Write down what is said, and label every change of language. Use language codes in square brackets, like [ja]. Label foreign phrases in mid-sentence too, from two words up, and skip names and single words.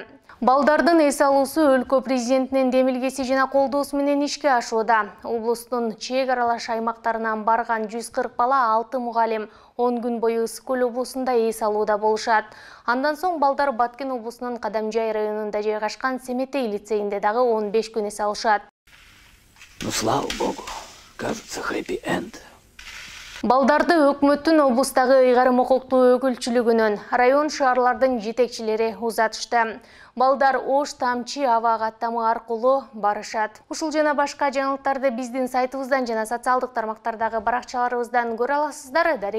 [ky] Балдардын эс алуусу өлкө президентинин демилгеси жана колдоосу менен ишке ашууда. Облустун чек аралаш аймактарынан барган 140 бала 6 мугалим 10 күн бою ысык көл облусунда эс алууда болушат. Андан соң балдар Баткен облусунун Кадамжай районунда жайгашкан Семетей лицейинде дагы 15 күн эс алышат. [ru] Ну, слава богу, кажется, [en] happy end. [ky] Балдарды өкмөттүн облустагы ыйгарым укуктуу өкүлчүлүгүнүн, район шаарлардын жетекчилери узатышты. Балдар ош, тамчы, аба каттамы аркылуу барышат. Ушул жана башка жаңылыктарды биздин сайтыбыздан жана социалдык тармактардагы баракчаларыбыздан көрө аласыздар.